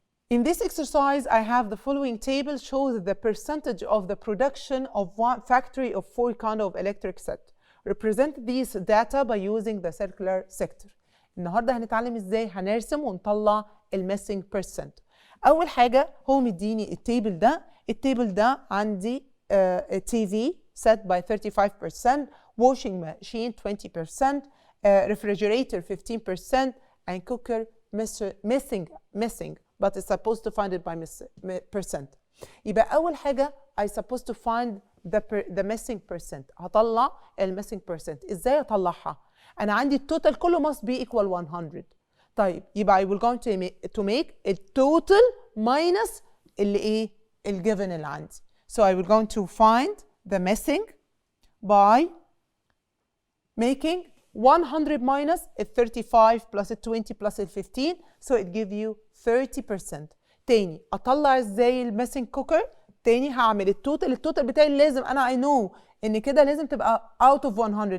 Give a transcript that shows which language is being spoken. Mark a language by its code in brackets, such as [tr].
[en] In this exercise, I have the following table shows the percentage of the production of one factory of 4 kind of electric set. Represent these data by using the circular sector. [ar] النهارده هنتعلم ازاي هنرسم ونطلع الميسنج percent. أول حاجة هو مديني التيبل ده عندي [en] TV set by 35%, washing machine 20%, refrigerator 15%, and cooker missing. But it's supposed to find it by percent. [ar] يبقى أول حاجة [en] I supposed to find the missing percent. [ar] هطلع missing percent. إزاي أطلعها؟ أنا عندي التوتال كله must be equal 100. طيب يبقى [en] I will going to make التوتال minus اللي given اللي عندي. So I will going to find the missing by making 100 minus 35 plus 20 plus 15, so it give you 30%. [ar] تاني أطلع إزاي الميسنج كوكر؟ تاني هعمل التوتال بتاعي لازم أنا [en] I know [ar] إن كده لازم تبقى out of 100.